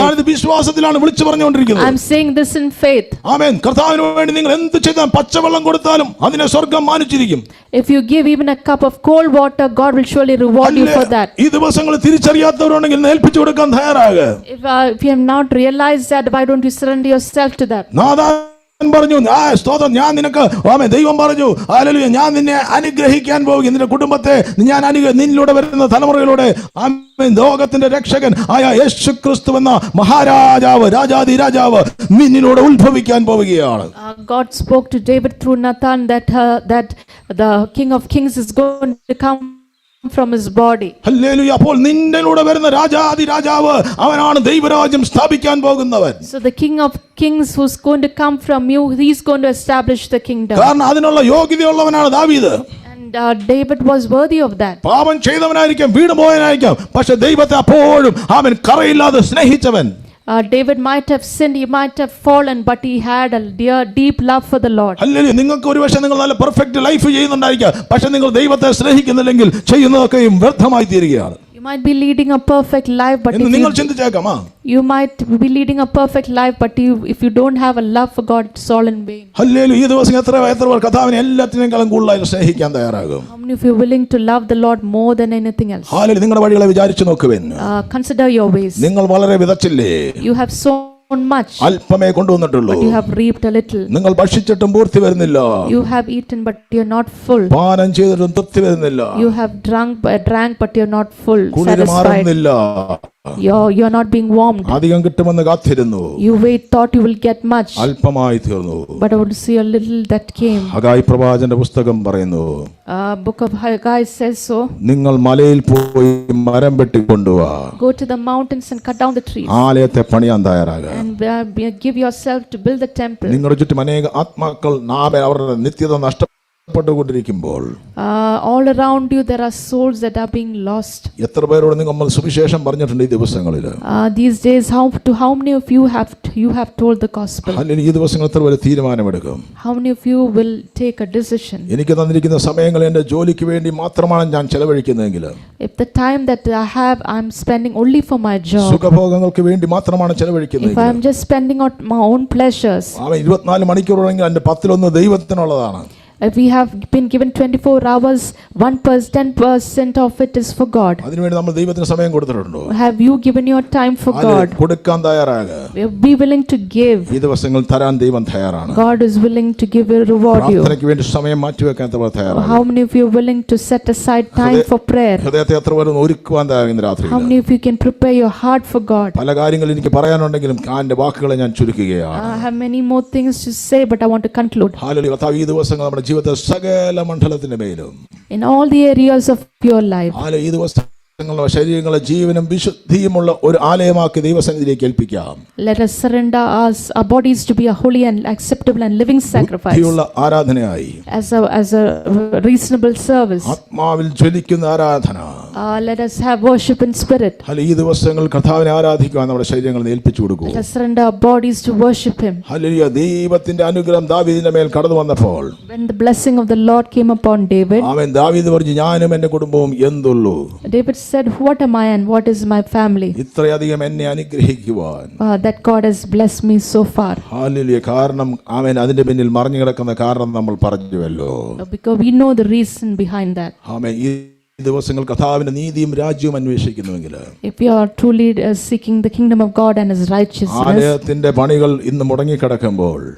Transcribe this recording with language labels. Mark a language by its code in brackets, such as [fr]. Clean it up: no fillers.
[ml] ഞാനിത് വിശ്വാസത്തിലാണ് വിളിച്ചു പറഞ്ഞുകൊണ്ടിരിക്കുന്നത്. [en] I'm saying this in faith. [ml] ആമേൻ. കർത്താവിന് വേണ്ടി നിങ്ങൾ എന്ത് ചെയ്താലും പച്ചവെള്ളം കൊടുത്താലും അതിനെ സ്വർഗ്ഗം മാനിച്ചിരിക്കും. [en] If you give even a cup of cold water, God will surely reward you for that. [ml] ഈ ദിവസങ്ങൾ തിരിച്ചറിയാത്തവരുണ്ടെങ്കിൽ ഏൽപ്പിച്ചു കൊടുക്കാൻ തയ്യാറാകുക. [en] If you have not realized that, why don't you surrender yourself to that? [ml] പറഞ്ഞു, സ്തോത്രം, ഞാൻ നിനക്ക് ദൈവം പറഞ്ഞു, ഹല്ലേലൂയ, ഞാൻ നിന്നെ അനുഗ്രഹിക്കാൻ പോകും. നിന്റെ കുടുംബത്തെ ഞാൻ നിന്നിലൂടെ വരുന്ന തലമുറയിലൂടെ ലോകത്തിന്റെ രക്ഷകൻ ആയ യേശുക്രിസ്തു എന്ന മഹാരാജാവ്, രാജാധി രാജാവ് നിന്നിലൂടെ ഉത്ഭവിക്കാൻ പോവുകയാണ്. [en] God spoke to David through Nathan that the King of Kings is going to come from his body. [ml] Hallelujah. അപ്പോൾ നിന്നിലൂടെ വരുന്ന രാജാധി രാജാവ് അവനാണ് ദൈവരാജ്യം സ്ഥാപിക്കാൻ പോകുന്നവൻ. [en] So the King of Kings who's going to come from you, he's going to establish the kingdom. [ml] കാരണം അതിനുള്ള യോഗ്യതയുള്ളവനാണ് ദാവീദ്. [en] And David was worthy of that. [ml] പാപം ചെയ്തവനായിരിക്കാം, വീണ് പോയവനായിരിക്കാം, പക്ഷെ ദൈവത്തെ അപ്പോഴും അവൻ കറയില്ലാതെ സ്നേഹിച്ചവൻ. [en] David might have sinned, he might have fallen, but he had a deep love for the Lord. [ml] Hallelujah. നിങ്ങൾക്ക് ഒരുപക്ഷെ നിങ്ങൾ നല്ല [en] perfect life [ml] ചെയ്യുന്നുണ്ടായിരിക്കാം, പക്ഷെ നിങ്ങൾ ദൈവത്തെ സ്നേഹിക്കുന്നില്ലെങ്കിൽ ചെയ്യുന്നതൊക്കെയും വ്യർത്ഥമായി തീരുകയാണ്. [en] You might be leading a perfect life, but [ml] നിങ്ങൾ ചിന്തിച്ചേക്കാം, [en] you might be leading a perfect life, but if you don't have a love for God, it's all in vain. [ml] Hallelujah. ഈ ദിവസം എത്ര പേർ കർത്താവിനെ എല്ലാത്തിനേക്കാളും കൂടുതലായി സ്നേഹിക്കാൻ തയ്യാറാകും? [en] How many of you are willing to love the Lord more than anything else? [ml] Hallelujah. നിങ്ങളുടെ വഴികളെ വിചാരിച്ചു നോക്കുവിൻ. [en] Consider your ways. [ml] നിങ്ങൾ വളരെ വിതച്ചില്ലേ? [en] You have sown much, [ml] അല്പമേ കൊണ്ടുവന്നിട്ടുള്ളൂ. [en] but you have reaped a little. [ml] നിങ്ങൾ ഭക്ഷിച്ചിട്ടും പൂർത്തി വരുന്നില്ല. [en] You have eaten, but you're not full. [ml] പാനം ചെയ്തിട്ടും തൃപ്തി വരുന്നില്ല. [en] You have drank, but you're not full, [ml] കുളിര് [en] satisfied. [ml] മാറുന്നില്ല. [en] You're not being warmed. [ml] അധികം കിട്ടുമെന്ന് കാത്തിരുന്നു, [en] You thought you will get much, [ml] അല്പമായി തീർന്നു. [en] but I want to see a little that came. [ml] Haggai പ്രവാചകന്റെ പുസ്തകം പറയുന്നു, [en] Book of Haggai says so. [ml] നിങ്ങൾ മലയിൽ പോയി മരം വെട്ടിക്കൊണ്ടുവാ, [en] Go to the mountains and cut down the trees, [ml] ആലയത്തെ പണിയാൻ തയ്യാറാകുക. [en] and give yourself to build the temple. [ml] നിങ്ങളുടെ ചുറ്റും അനേക ആത്മാക്കൾ അവരുടെ നിത്യത നഷ്ടപ്പെട്ടുകൊണ്ടിരിക്കുമ്പോൾ, [en] All around you there are souls that are being lost. [ml] എത്ര പേരോട് നമ്മൾ സുവിശേഷം പറഞ്ഞിട്ടുണ്ട് ഈ ദിവസങ്ങളിൽ? [en] These days, how many of you have told the gospel? [ml] അല്ലെങ്കിൽ ഈ ദിവസങ്ങൾ എത്ര പേര് തീരുമാനമെടുക്കും? [en] How many of you will take a decision? [ml] എനിക്ക് തന്നിരിക്കുന്ന സമയങ്ങൾ എൻ്റെ ജോലിക്ക് വേണ്ടി മാത്രമാണ് ഞാൻ ചെലവഴിക്കുന്നതെങ്കിൽ, [en] If the time that I have, I'm spending only for my job. [ml] സുഖഭോഗങ്ങൾക്ക് വേണ്ടി മാത്രമാണ് [en] If [ml] ചെലവഴിക്കുന്നത്, [en] I'm just spending on my own pleasures. [ml] 24 മണിക്കൂറെങ്കിൽ എൻ്റെ 10-1 ദൈവത്തിനുള്ളതാണ്. [en] If we have been given 24 hours, 10% of it is for God. [ml] അതിനുവേണ്ടി നമ്മൾ ദൈവത്തിന് സമയം കൊടുത്തിട്ടുണ്ടോ? [en] Have you given your time for God? [ml] കൊടുക്കാൻ തയ്യാറാകുക. [en] Be willing to give. [ml] ഈ ദിവസങ്ങൾ തരാൻ ദൈവം തയ്യാറാണ്. [en] God is willing to give you, reward you. [ml] പ്രാർത്ഥനയ്ക്ക് വേണ്ടി സമയം മാറ്റിവെക്കാൻ തയ്യാറാണ്. [en] How many of you are willing to set aside time for prayer? [ml] ഹൃദയത്തെ എത്ര പേര് ഒരുക്കുവാൻ തയ്യാറാണ് രാത്രി? [en] How many of you can prepare your heart for God? [ml] പല കാര്യങ്ങൾ എനിക്ക് പറയാനുണ്ടെങ്കിലും എൻ്റെ വാക്കുകളെ ഞാൻ ചുരുക്കുകയാണ്. [en] I have many more things to say, but I want to conclude. [ml] Hallelujah. കർത്താവ് ഈ ദിവസങ്ങൾ നമ്മുടെ ജീവിതത്തെ സകല മണ്ഡലത്തിന്റെ മേലും, [en] In all the areas of your life, [ml] ഈ ദിവസങ്ങളുടെ ശരീരങ്ങളെ ജീവനും വിശുദ്ധിയുമുള്ള ഒരു ആലയമാക്കി ദൈവസന്നിധിയിലേക്ക് ഏൽപ്പിക്കാം. [en] let us surrender our bodies to be a holy and acceptable and living sacrifice, [ml] ബുദ്ധിയുള്ള ആരാധനയായി, [en] as a reasonable service. [ml] ആത്മാവിൽ ജ്വലിക്കുന്ന ആരാധന. [en] Let us have worship in spirit. [ml] ഈ ദിവസങ്ങൾ കർത്താവിനെ ആരാധിക്കുവാൻ നമ്മുടെ ശരീരങ്ങളെ ഏൽപ്പിച്ചു കൊടുക്കൂ. [en] Let us surrender our bodies to worship Him. [ml] Hallelujah. ദൈവത്തിന്റെ അനുഗ്രഹം ദാവീദിന്റെ മേൽ കടന്നു വന്നപ്പോൾ, [en] When the blessing of the Lord came upon David, [ml] അവൻ ദാവീദ് പറഞ്ഞു, ഞാനും എൻ്റെ കുടുംബവും എന്തുള്ളൂ? [en] David said, what am I and what is my family? [ml] ഇത്രയധികം എന്നെ അനുഗ്രഹിക്കുവാൻ [en] That God has blessed me so far. [ml] Hallelujah. കാരണം അവൻ അതിന്റെ പിന്നിൽ മറിഞ്ഞു കിടക്കുന്ന കാരണം നമ്മൾ പറഞ്ഞുവല്ലോ. [en] Because we know the reason behind that. [ml] ആമേൻ. ഈ ദിവസങ്ങൾ കർത്താവിന്റെ നീതിയും രാജ്യവും അന്വേഷിക്കുന്നുവെങ്കിൽ, [en] if you are truly seeking the kingdom of God and His righteousness, [ml] ആലയത്തിന്റെ പണികൾ ഇന്ന് മുടങ്ങിക്കിടക്കുമ്പോൾ,